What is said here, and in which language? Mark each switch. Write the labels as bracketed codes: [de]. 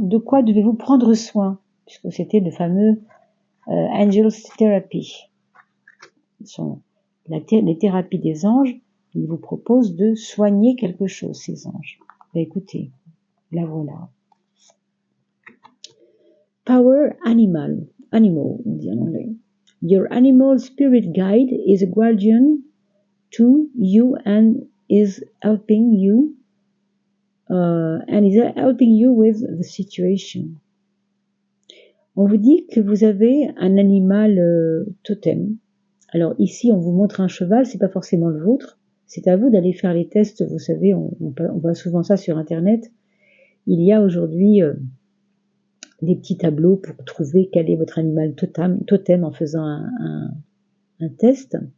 [fr] De quoi devez-vous prendre soin? Puisque c'était le fameux Angels Therapy. Les thérapies des anges, ils vous proposent de soigner quelque chose, ces anges. Ben, écoutez, la voilà. Power animal, on dit en anglais. [en] Your animal spirit guide is a guardian to you and is helping you with the situation. [fr] On vous dit que vous avez un animal totem. Alors ici, on vous montre un cheval, c'est pas forcément le vôtre. C'est à vous d'aller faire les tests. Vous savez, on voit souvent ça sur Internet. Il y a aujourd'hui des petits tableaux pour trouver quel est votre animal totem en faisant un test.